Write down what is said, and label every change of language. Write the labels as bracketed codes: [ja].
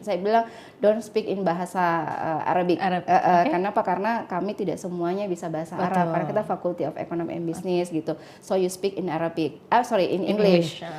[id] Saya bilang [en] don't speak in bahasa Arabic. Okay. [id] Kenapa? Karena kami tidak semuanya bisa bahasa Arab, karena kita Faculty of Economy and Business gitu. [en] So you speak in Arabic, in English.